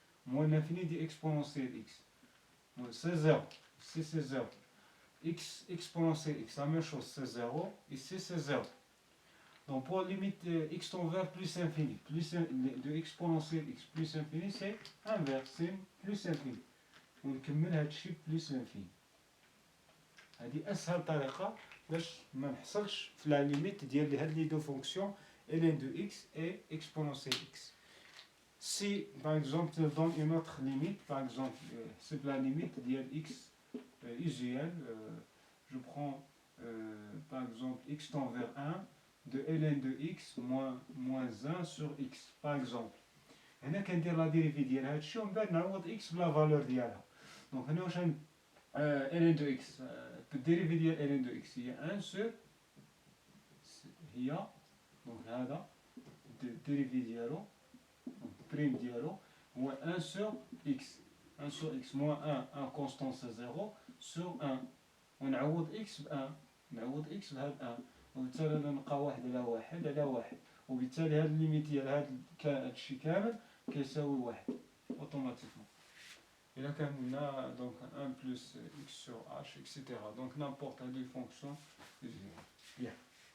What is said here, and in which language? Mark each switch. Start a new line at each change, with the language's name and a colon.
French: Moins l'infini ديال exponentielle x. C'est 0. Ici c'est 0. X exponentielle x, la même chose, c'est 0. Ici c'est 0. Donc pour limite x tend vers plus infini, de exponentielle x plus infini, c'est inverse, c'est plus infini.
Arabic: ونكمل هذا الشيء بلس انفيني. هذه اسهل طريقه باش ما نحصلش في لا ليميت ديال هاد لي دو فونكسيون ln de x et exponentielle x.
French: Si par exemple je donne une autre limite, par exemple c'est la limite ديال x usuelle, je prends par exemple x tend vers 1 de ln de x moins 1 sur x par exemple.
Arabic: هنا كندير لا ديريفي ديال هاد الشيء ومن بعد نعوض x بلا فالور ديالها. Donc هنا واش ln de x, الديريفي ديال ln de x هي 1 sur هي دونك هذا الديريفي ديالو بريم ديالو هو 1 sur x.
French: 1 sur x moins 1 constant c'est 0 sur 1
Arabic: ونعوض x ب 1 نعوض x بهاد 1 وبالتالي نلقى 1 على 1 على 1 وبالتالي هاد الليميت ديال هاد الشيء كامل كيساوي 1 اوتوماتيكمون.
French: Et là, on a donc 1 plus x sur h, etc. Donc n'importe quelle fonction. Bien.